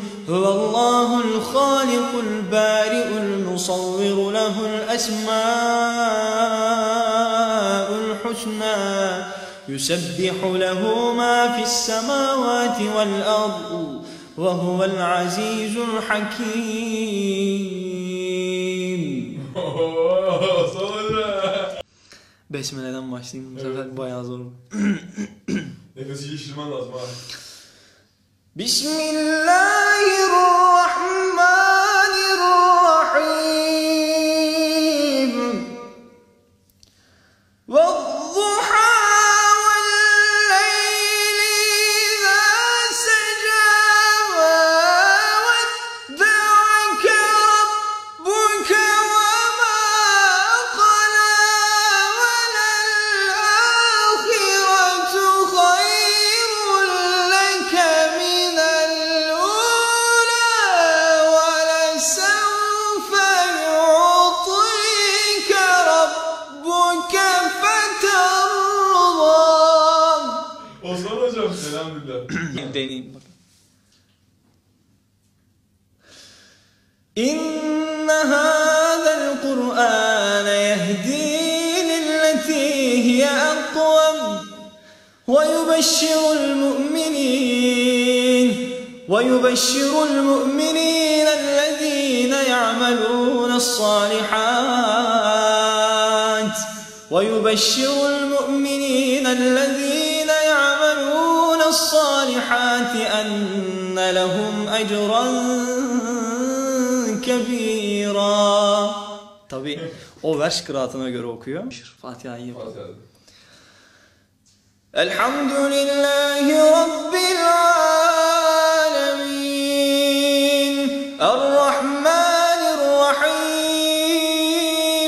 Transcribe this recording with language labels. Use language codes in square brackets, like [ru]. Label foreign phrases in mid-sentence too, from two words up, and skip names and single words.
[ar] هو الله الخالق البارئ المصور له الأسماء الحسنى يسبح له ما في السماوات والأرض وهو العزيز الحكيم. [tr] Besmele'den başlayayım. Bu sefer bayağı zor. Nefesi şişirmen lazım abi. [ar] Bismillahirrahmanirrahim. والضحى والليل إذا سجى ودعك ربك وما قلى والآخرة خير لك من الأولى ولسوف يعطيك ربك فترضى. [tr] Osman hocam elhamdülillah. Deneyim bak. [ar] إن هذا القرآن يهدي للتي هي أقوم ويبشر المؤمنين الذين يعملون الصالحات أن لهم أجرا كبيرا. [tr] Tabi o vers kıraatına göre okuyor. Fatiha'yı. [ar] الحمد لله رب العالمين. Errahmanirrahim.